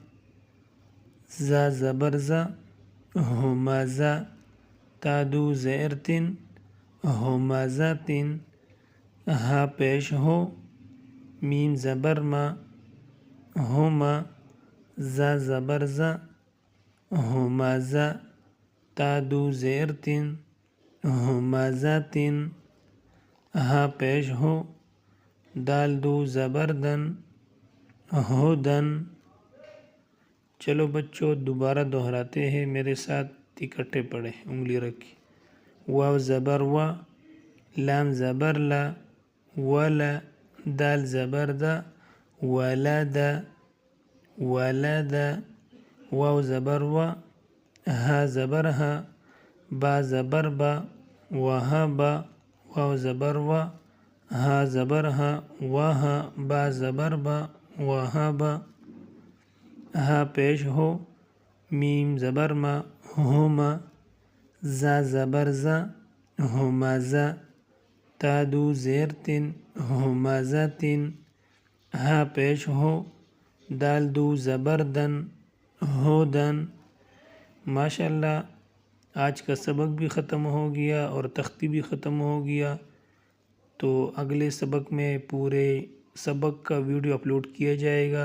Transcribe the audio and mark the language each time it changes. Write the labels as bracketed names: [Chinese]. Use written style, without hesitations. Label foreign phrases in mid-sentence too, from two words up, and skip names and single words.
[Urdu] زا زبر زا، ہمزا، تادو زیر تن، ہمزا تن، ہا پیش ہو، میم زبر ما، ہما، زا زبر زا، ہمزا، تادو زیر تن، ہمزا تن، ہا پیش ہو، دال دو زبردن، ہدن۔ چلو بچوں، دوبارہ دہراتے ہیں، میرے ساتھ اکٹھے پڑھیں، انگلی رکھی۔ واو زبر و، لام زبر لا، ولا، دال زبر دا، ولد، ولد، واو زبر و، ہا زبر ہا، با زبر با، وہب، واو زبر و، ہا زبر ہا، وہا، با زبر با، وہب، ہا پیش ہو، میم زبر ما، ہما، زا زبر زا، ہمزا، تادو زیر تن، ہمزا تن، ہا پیش ہو، دال دو زبردن، ہدن۔ ماشاءاللہ، آج کا سبق بھی ختم ہو گیا اور تختی بھی ختم ہو گیا۔ تو اگلے سبق میں پورے سبق کا ویڈیو اپلوڈ کیا جائے گا۔